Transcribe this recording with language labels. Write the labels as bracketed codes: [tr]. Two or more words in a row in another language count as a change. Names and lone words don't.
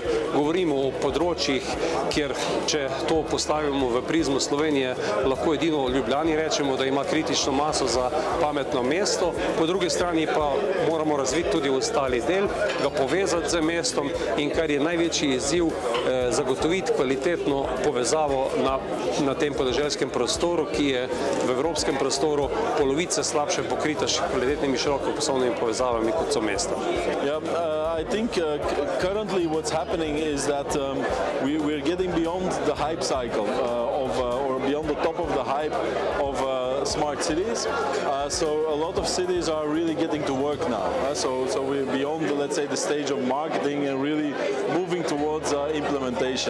[sl] Govorimo o področjih, kjer, če to postavimo v prizmo Slovenije, lahko edino v Ljubljani rečemo, da ima kritično maso za pametno mesto, po drugi strani pa moramo razviti tudi ostali del, ga povezati z mestom in kar je največji izziv, zagotoviti kvalitetno povezavo na tem podeželskem prostoru, ki je v evropskem prostoru polovice slabše pokrita s kvalitetnimi širokopasovnimi povezavami, kot so mesta. [en] I think currently what's happening is that we're getting beyond the hype cycle or beyond the top of the hype of smart cities. So a lot of cities are really getting to work now. So we're beyond, let's say, the stage of marketing and really moving towards implementation.